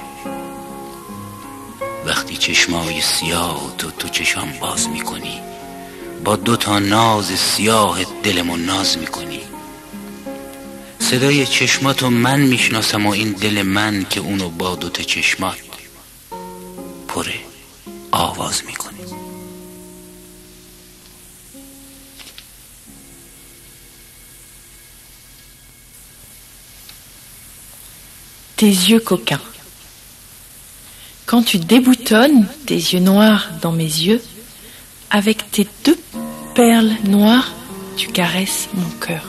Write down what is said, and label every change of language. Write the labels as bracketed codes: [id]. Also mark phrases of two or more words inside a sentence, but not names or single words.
[fa] وقتی چشمای سیاه تو چشام باز میکنی، با 2 ناز سیاه دلمون ناز میکنی. صدای چشماتو من میشناسم و این دل من که اونو با 2 چشمات پره آواز میکنی. [fr] Tes yeux coquins. Quand tu déboutonnes tes yeux noirs dans mes yeux, avec tes 2 perles noires, tu caresses mon cœur.